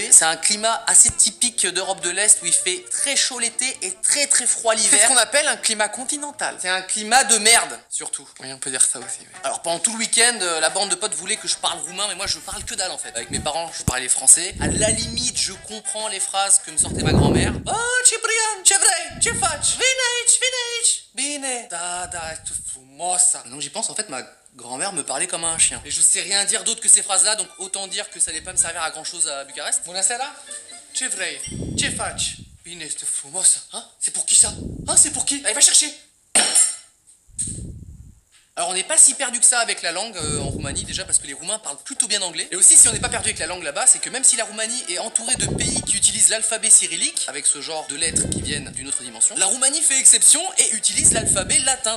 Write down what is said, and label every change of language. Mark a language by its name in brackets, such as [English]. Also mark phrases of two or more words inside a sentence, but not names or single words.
[French] C'est un climat assez typique d'Europe de l'Est où il fait très chaud l'été et très froid l'hiver. C'est ce qu'on appelle un climat continental. C'est un climat de merde, surtout. Oui, on peut dire ça aussi. Oui. Alors pendant tout le week-end, la bande de potes voulait que je parle roumain, mais moi je parle que dalle en fait. Avec mes parents, je parlais français. À la limite, je comprends les phrases que me sortait ma grand-mère. [Romanian] Oh, Cyprien, ce vrei, ce faci? Vine aici. Bine. Da, tu frumoasa. [French] Non, j'y pense, en fait, ma grand-mère me parlait comme un chien. Et je sais rien dire d'autre que ces phrases-là, donc autant dire que ça allait pas me servir à grand-chose à Bucarest. [Romanian] Bună seara? Ce vrei? Ce faci? Bine, este frumoasă. [French] Hein? C'est pour qui ça? Hein, c'est pour qui? Allez, va chercher. Alors on n'est pas si perdu que ça avec la langue en Roumanie, déjà parce que les Roumains parlent plutôt bien anglais. Et aussi si on n'est pas perdu avec la langue là-bas, c'est que même si la Roumanie est entourée de pays qui utilisent l'alphabet cyrillique, avec ce genre de lettres qui viennent d'une autre dimension, la Roumanie fait exception et utilise l'alphabet latin.